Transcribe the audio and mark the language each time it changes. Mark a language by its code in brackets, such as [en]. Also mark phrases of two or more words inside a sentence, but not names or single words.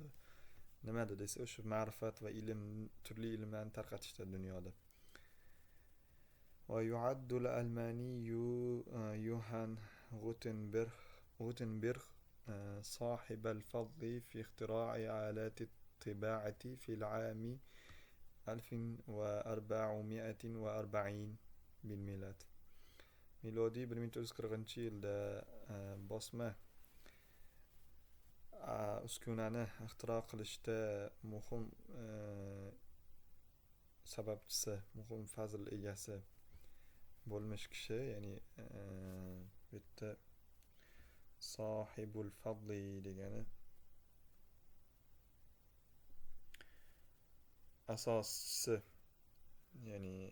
[uz] Nimada desa, o'sha ma'rifat va turli ilmlarni tarqatishda dunyoda. [ar] ويعد الألماني Johann Gutenberg صاحب الفضل في اختراع آلات الطباعة في العام 1440 بالميلاد. [uz] milodiy 1440-yilda bosma uskunani ixtiro qilishda muhim sababchisi, muhim fazl egasi bo'lmish kishi, ya'ni bu yerda [ar] صاحب الفضل [uz] degani asoschisi, ya'ni